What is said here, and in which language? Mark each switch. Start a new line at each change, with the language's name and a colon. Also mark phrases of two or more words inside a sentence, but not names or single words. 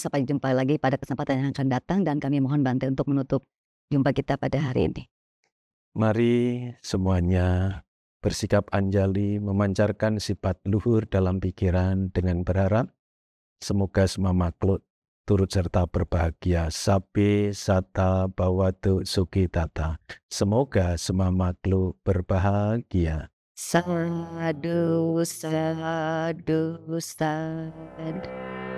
Indonesian: Sampai jumpa lagi pada kesempatan yang akan datang dan kami mohon Bante untuk menutup jumpa kita pada hari ini. Mari semuanya bersikap anjali, memancarkan sifat luhur dalam pikiran dengan berharap semoga semua makhluk turut serta berbahagia.
Pali: Sabe sata bawatu sukitata.
Indonesian: Semoga semua makhluk berbahagia.
Pali: Sadu, sadu, sadu.